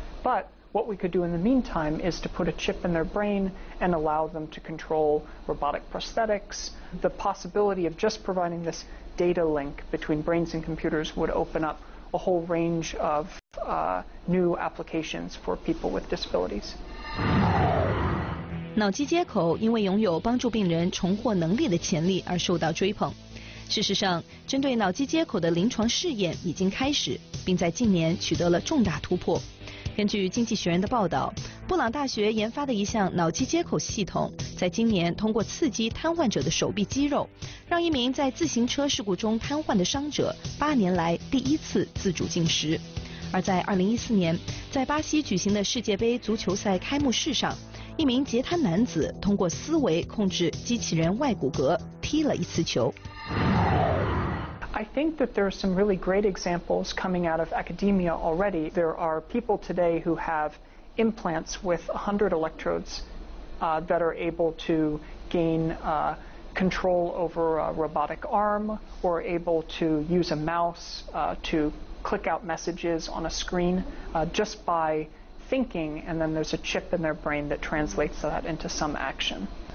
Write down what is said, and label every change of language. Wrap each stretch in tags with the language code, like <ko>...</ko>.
<en>But what we could do in the meantime is to put a chip in their brain and allow them to control robotic prosthetics. The possibility of just providing this data link between brains and computers would open up a whole range of new applications for people with disabilities.</en> <zh>脑机接口因为拥有帮助病人重获能力的潜力而受到追捧。事实上，针对脑机接口的临床试验已经开始，并在近年取得了重大突破。根据《经济学人》的报道，布朗大学研发的一项脑机接口系统，在今年通过刺激瘫痪者的手臂肌肉，让一名在自行车事故中瘫痪的伤者8年来第一次自主进食。而在2014年，在巴西举行的世界杯足球赛开幕式上，一名截瘫男子通过思维控制机器人外骨骼踢了一次球。</zh> <en>I think that there are some really great examples coming out of academia already. There are people today who have implants with 100 electrodes that are able to gain control over a robotic arm or able to use a mouse to click out messages on a screen just by thinking, and then there's a chip in their brain that translates that into some action.</en>